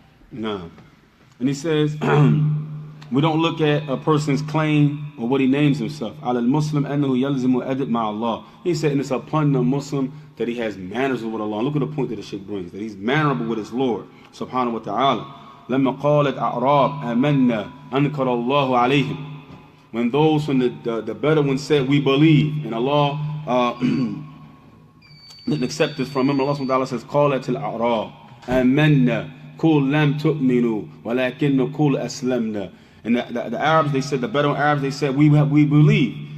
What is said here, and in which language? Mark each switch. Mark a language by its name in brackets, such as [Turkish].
[English] No. And he says, we don't look at a person's claim or what he names himself. [Arabic] Al-Muslim annahu yalzimu adab ma'Allah. [English] He said, and it's upon the Muslim that he has manners with Allah. Look at the point that the Shaykh brings, that he's mannerable with his Lord, subhanahu wa ta'ala. [Arabic] لما قالت أعراب آمنا أنكر الله عليهم. [English] When those from the Bedouins said, we believe, and Allah didn't accept this from him, Allah subhanahu wa ta'ala says, [Arabic] قالت الأعراب آمنا قل لم تؤمنوا ولكن قل أسلمنا. [English] And the Arabs, they said, the Bedouin Arabs, they said, we believe.